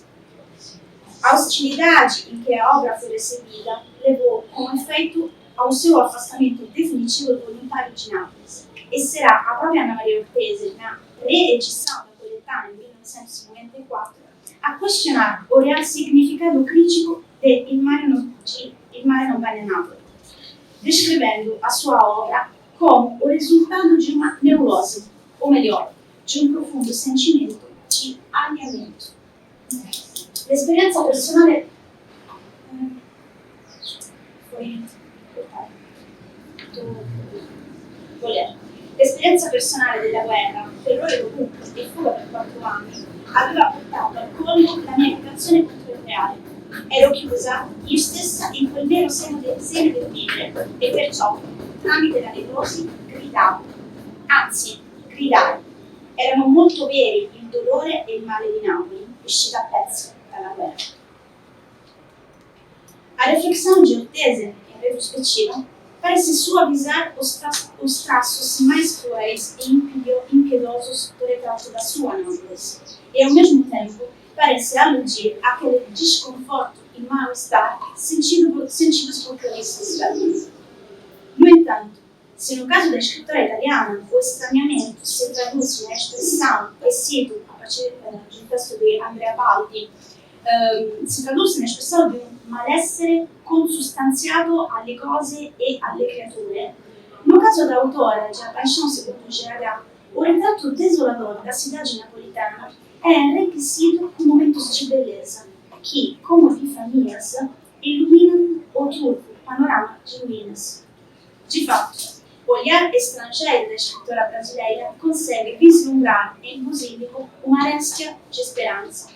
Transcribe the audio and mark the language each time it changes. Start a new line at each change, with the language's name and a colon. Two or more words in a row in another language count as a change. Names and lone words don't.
Portuguese: A hostilidade em que a obra foi recebida levou, com efeito, ao seu afastamento definitivo e voluntário de Nápoles. E será a própria Ana Maria Ortese, na reedição da coletânea em 1994, a questionar o real significado crítico de Il mare non va a Napoli, descrevendo a sua obra como o resultado de uma neurose, ou melhor, de um profundo sentimento de alinhamento.
Italian: L'esperienza personale L'esperienza personale della guerra, terrore dovunque e fuga per 4 anni, aveva portato al colmo la mia educazione contro il reale. Ero chiusa io stessa in quel vero seno del vivere e perciò, tramite la nevrosi, gridavo, anzi, gridai. Erano molto veri il dolore e il male di Napoli, uscita a pezzi dalla guerra.
Portuguese: A reflexão de Ortese, em retrospectiva, parece suavizar os traços mais cruéis e impiedosos do retrato da sua Nápoles, e ao mesmo tempo parece aludir àquele desconforto e mal-estar sentidos por cronistas italianos. No entanto, se no caso da escritora italiana o estranhamento se traduz na expressão, e cito a partir do
Italian: testo di Andrea Baldi, si traduce nell'espressione di un malessere consustanziato alle cose e alle creature.
Portuguese: No caso da autora, de A Paixão Segundo GH, o retrato desolador da cidade napolitana é enriquecido com momentos de beleza, que, como epifanias, iluminam o turvo panorama de ruínas. De fato, o olhar estrangeiro da escritora brasileira consegue vislumbrar em Basílico uma arestia de esperança.